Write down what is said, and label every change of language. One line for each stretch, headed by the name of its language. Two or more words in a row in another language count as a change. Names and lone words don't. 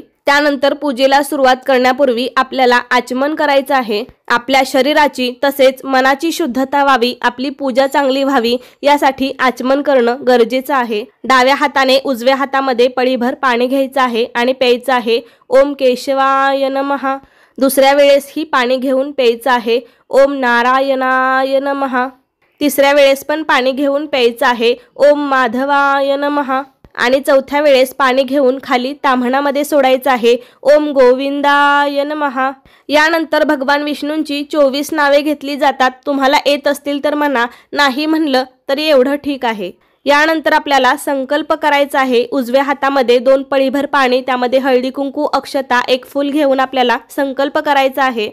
Marathi: त्यानंतर पूजेला सुरुवात करण्यापूर्वी आपल्याला आचमन करायचं आहे। आपल्या शरीराची तसेच मनाची शुद्धता व्हावी, आपली पूजा चांगली व्हावी यासाठी आचमन करणं गरजेचं आहे। डाव्या हाताने उजव्या हातामध्ये पळीभर पाणी घ्यायचं आहे आणि प्यायचं आहे।
Sanskrit: ओम केशवाय नमः।
Marathi: दुसऱ्या वेळेस ही पाणी घेऊन प्यायचं आहे।
Sanskrit: ओम नारायणाय नमः।
Marathi: तिसऱ्या वेळेस पण पाणी घेऊन प्यायचं आहे।
Sanskrit: ओम माधवाय नमः।
Marathi: आणि चौथ्या वेळेस पाणी घेऊन खाली ताम्हणामध्ये सोडायचं आहे।
Sanskrit: ओम गोविंदाय नमः।
Marathi: यानंतर भगवान विष्णूंची 24 नावे घेतली जातात। तुम्हाला येत असतील तर म्हणा, नाही म्हणलं तरी एवढं ठीक आहे। यानंतर आपल्याला संकल्प करायचा आहे। उजव्या हातामध्ये 2 पळीभर पाणी, त्यामध्ये हळदी कुंकू, अक्षता, एक फूल घेऊन आपल्याला संकल्प करायचा आहे।